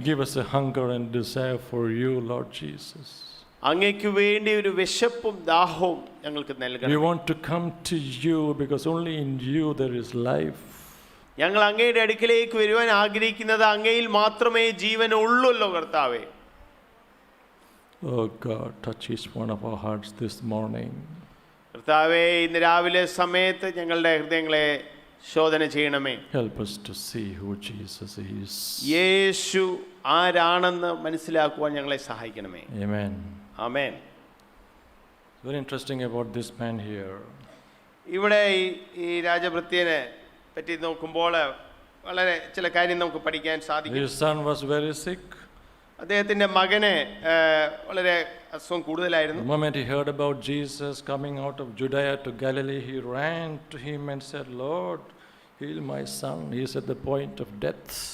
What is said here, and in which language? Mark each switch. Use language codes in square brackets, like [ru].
[en] Give us a hunger and desire for you, Lord Jesus. [ml] അങ്ങയ്ക്ക് വേണ്ടി ഒരു വിശപ്പും ദാഹവും ഞങ്ങൾക്ക് [en] We [ml] നൽകണം. [en] want to come to you because only in you there is life. [ml] ഞങ്ങൾ അങ്ങയുടെ അടുക്കിലേക്ക് വരുവാൻ ആഗ്രഹിക്കുന്നത് അങ്ങയിൽ മാത്രമേ ജീവൻ ഉള്ളുല്ലോ കർത്താവേ. [en] Oh God, touch each one of our hearts this morning. [ml] കർത്താവേ, ഇന്ന് രാവിലെ സമയത്ത് ഞങ്ങളുടെ ഹൃദയങ്ങളെ ശോധന ചെയ്യണമേ. [en] Help us to see who Jesus is. [ml] യേശു ആരാണെന്ന് മനസ്സിലാക്കുവാൻ ഞങ്ങളെ സഹായിക്കണമേ. [en] Amen. [ml] Amen. [en] Very interesting about this man here. [ml] ഇവിടെ ഈ രാജഭൃത്യനെ പറ്റി നോക്കുമ്പോൾ വളരെ ചില കാര്യം നമുക്ക് പഠിക്കാൻ സാധിക്കും. [en] His son was very sick. [ml] അദ്ദേഹത്തിൻ്റെ മകന് വളരെ അസുഖം കൂടുതലായിരുന്നു. [en] The moment he heard about Jesus coming out of Judea to Galilee, he ran to him and said, Lord, heal my son. He is at the point of death.